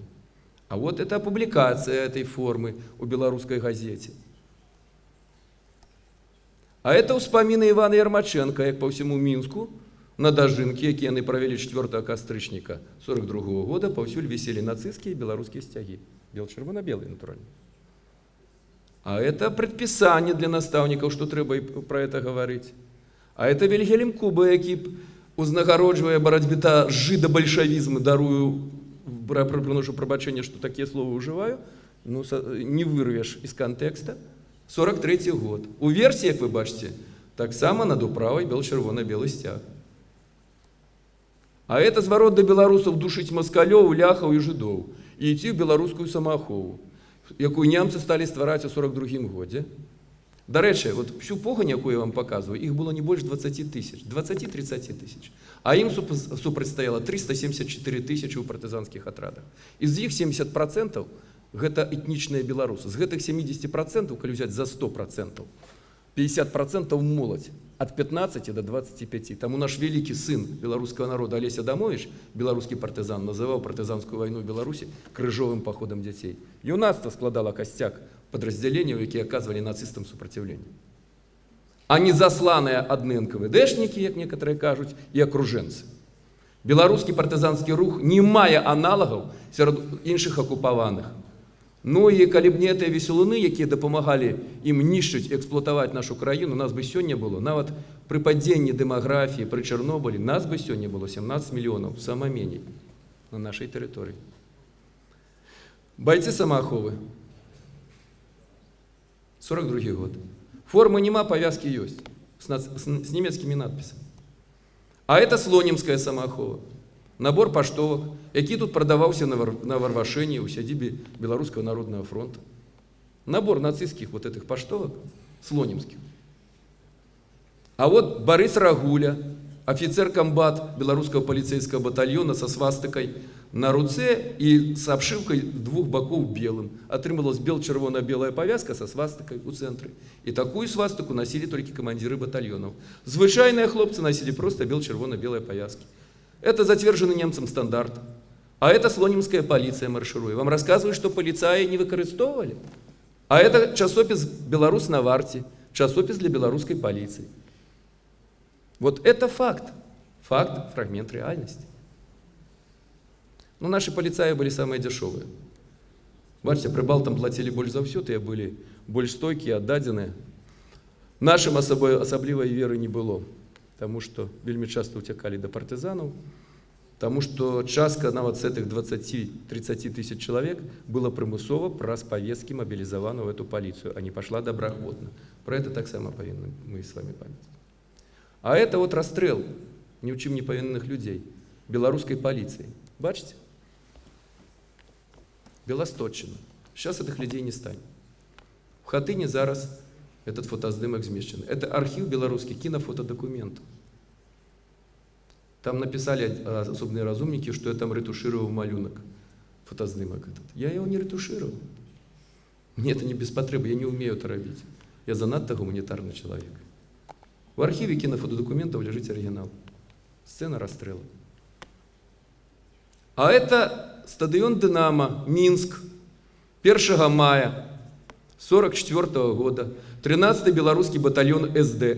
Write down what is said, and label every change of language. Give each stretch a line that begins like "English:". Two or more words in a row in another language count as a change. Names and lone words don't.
Russian: А вот это
Belarusian: публікацыя этой формы у беларускай газеце. А это ўспаміны Івана Ярмачэнка, як па ўсяму Мінску, на дажынкі, якія яны правялі 4 кастрычніка 42 года, паўсюль віселі нацысцкія і беларускія сцягі. Бел-чырвона-белый, натурально.
Russian: А это предписание для наставников, что трэба про это говорить.
Belarusian: А это Вільгельм Кубе, які узнагароджвае барацьбіта жыда-бальшавізмы, дарую, прыношу прабачэнне, што такія словы ўжываю, ну, не вырвеш
Russian: из контекста.
Belarusian: 43 год. У версіі, як вы бачыце, таксама над управай бел-чырвона-белы сцяг. А это зварот да беларусаў душыць маскалёў, ляхаў і жыдоў і ідці ў беларускую самаахову, якую немцы сталі ствараць у 42 годзе.
Russian: Дарэчы, вот всю погань, якую я вам показываю, их было не больше 20 тысяч, 20-30 тысяч. А им супрацьстаяла 374 тысячи у партизанских отрадах. Из их 70% гэта этничные белорусы.
Belarusian: З гэтых 70%, калі взять за 100%, 50% моладзь.
Russian: От 15 до 25. Тому наш великий сын белорусского народа Олеся Адамович, белорусский партизан, называл партизанскую войну в Беларуси крыжовым походом детей. Юнацтво складало костяк подразделений, які оказывали нацистам сопротивление. А не засланные адны НКВДшники, як некоторые кажут, и окруженцы. Белорусский партизанский рух не мае аналогов среди іншых оккупованных.
Belarusian: Ну і калі б не гэтыя веселуны, якія дапамагалі ім нішчыць, эксплуатаваць нашу краіну, нас бы сёння было, нават пры падзенні дэмаграфіі, пры Чарнобылі, нас бы сёння было 17 мільёнаў, сама меней, на нашай тэрыторыі. Байцы самааховы. 42 год. Формы нема, павязкі ёсць, с нямецкімі надпісамі. А это Слонімская самаахова. Набор паштовак, які тут прадаваўся на Варвашэні ў сядзібе Беларускага народнага фронта.
Russian: Набор нацистских вот этих паштовак, слонімских. А вот Борис Рагуля, офицер комбат Белорусского полицейского батальона со свастыкой на руце и с обшивкой двух боков белым. Отрымалась бел-чырвона-белая повязка со свастыкой у центра. И такую свастыку носили только командиры батальонов. Звычайные хлопцы носили просто бел-чырвона-белые повязки. Это затверженный немцам стандарт. А это слонимская полиция марширует. Вам рассказывают, что полицаи не выкарыстоўвалі. А это часопис «Беларусь на варте», часопис для белорусской полиции. Вот это факт. Факт, фрагмент реальности. Но наши полицаи были самые дешевые. Бачите, прибалтам платили больше за все, то были больше стойкие, отдаденные. Нашим особливой веры не было. Потому что вельми часто утекали до партизанов, потому что частка нават с этих 20-30 тысяч человек было прымусова праз повестки мобилизована в эту полицию, а не пошла добраахвотна. Про это так само повинны мы с вами памятать. А это вот расстрел ни в чем не повинных людей белорусской полиции. Бачите? Белосточина. Сейчас этих людей не станет. В Хатыне зараз этот фотоздымок змешчаны. Это архив белорусский кинофотодокументов. Там написали особные разумники, что я там ретушировал малюнок, фотоздымок этот. Я его не ретушировал. Мне это не без потребы, я не умею это робить. Я занадто гуманитарный человек. В архиве кинофотодокументов лежит оригинал. Сцена расстрела. А это стадион «Динамо», Минск, 1 мая 1944 года. 13-й белорусский батальон СД.